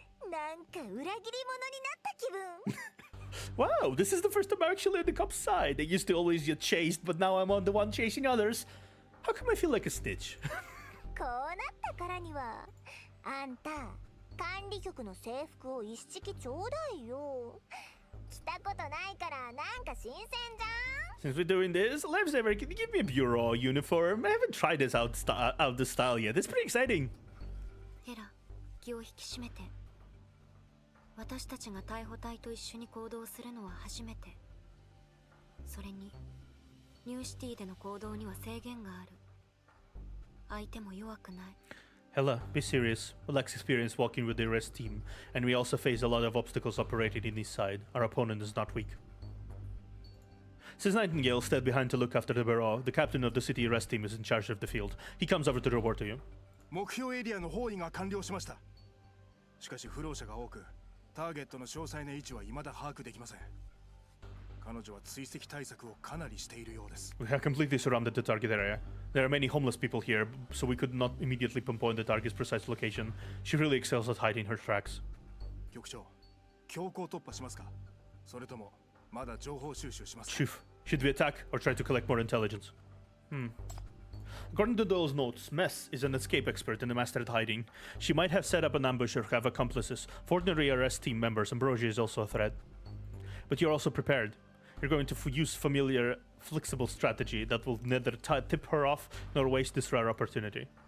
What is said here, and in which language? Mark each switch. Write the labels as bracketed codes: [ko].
[ja] なんか裏切り者になった気分。 [en] Wow, this is the first time I'm actually on the cop's side. I used to always get chased, but now I'm on the one chasing others. How come I feel like a snitch? [ja] こうなったからには、あんた、管理局の制服を一式ちょうだいよ。着たことないからなんか新鮮じゃん。 [en] Since we're doing this, Lev's ever, can you give me a bureau uniform? I haven't tried this out the style yet. It's pretty exciting. [ja] ヘラ、気を引き締めて。私たちが逮捕隊と一緒に行動するのは初めて。それに、ニューシティでの行動には制限がある。相手も弱くない。 [en] Hella, be serious. We lack experience walking with the arrest team, and we also face a lot of obstacles operating in this side. Our opponent is not weak. Since Nightingale stayed behind to look after the bureau, the captain of the city arrest team is in charge of the field. He comes over to report to you. [ja] 目標エリアの包囲が完了しました。しかし不老者が多く、ターゲットの詳細な位置は未だ把握できません。彼女は追跡対策をかなりしているようです。 [en] We have completely surrounded the target area. There are many homeless people here, so we could not immediately pinpoint the target's precise location. She really excels at hiding her tracks. [ja] 局長、強行突破しますか？それともまだ情報収集しますか？ [en] Chief, should we attack or try to collect more intelligence? According to those notes, Mess is an escape expert and a master at hiding. She might have set up an ambush or have accomplices. Fortunately, arrest team members, Ambrosia is also a threat. But you're also prepared. You're going to use familiar, flexible strategy that will neither tip her off nor waste this rare opportunity.